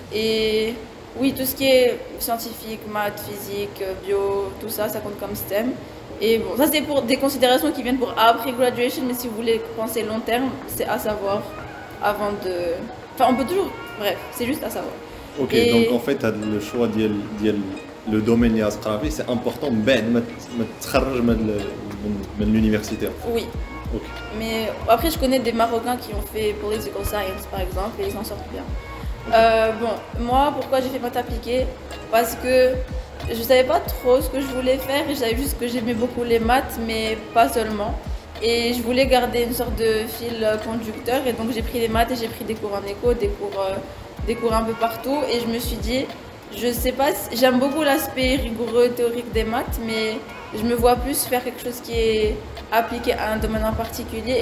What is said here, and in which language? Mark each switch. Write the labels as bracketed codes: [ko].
[fr] Et oui, tout ce qui est scientifique, maths, physique, bio, tout ça, ça compte comme STEM. Et bon, ça c'est pour des considérations qui viennent pour après graduation, mais si vous voulez penser long terme, c'est à savoir avant de... on peut toujours... Bref, c'est juste à savoir. Ok, donc en fait, tu as le choix d'y le domaine [ar] اللي غتقرا فيه [fr] c'est important [ar] من بعد ما تخرج من l'université. [fr] Oui. Ok. Mais après, je connais des Marocains qui ont fait political science, par exemple, et ils s'en sortent bien. Bon, moi, pourquoi j'ai fait maths appliquées? Parce que je savais pas trop ce que je voulais faire, et je savais juste que j'aimais beaucoup les maths, mais pas seulement. Et je voulais garder une sorte de fil conducteur, et donc j'ai pris les maths et j'ai pris des cours en éco, des cours un peu partout, et je me suis dit, je sais pas, j'aime beaucoup l'aspect rigoureux, théorique des maths, mais je me vois plus faire quelque chose qui est appliqué à un domaine en particulier.